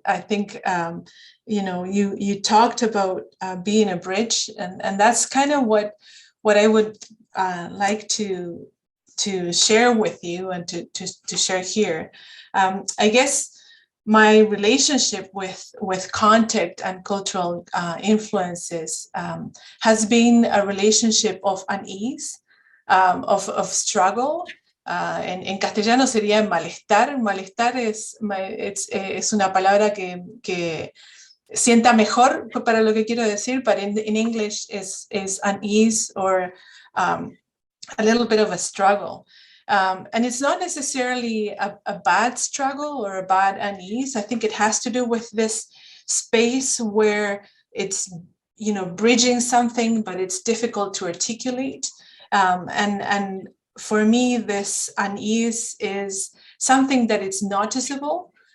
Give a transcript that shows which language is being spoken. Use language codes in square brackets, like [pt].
[en] I think you talked about being a bridge, and that's kind of what I would like to share with you and to share here. I guess my relationship with contact and cultural influences has been a relationship of unease, of struggle. [es] En castellano sería malestar. Malestar es una palabra que sienta mejor para lo que quiero decir, [en] but in English is unease or a little bit of a struggle. And it's not necessarily a bad struggle or a bad unease. I think it has to do with this space where it's, bridging something, but it's difficult to articulate. And for me, this unease is something that it's noticeable.